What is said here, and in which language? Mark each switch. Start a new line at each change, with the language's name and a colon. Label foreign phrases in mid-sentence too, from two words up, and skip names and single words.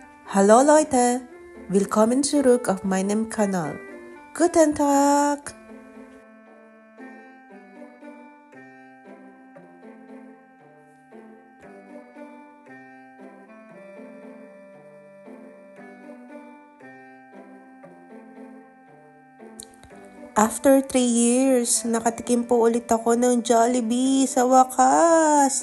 German: Hallo Leute, willkommen zurück auf meinem Kanal. Guten Tag!
English: After 3 years,
Filipino: nakatikim po ulit ako ng Jollibee sa wakas.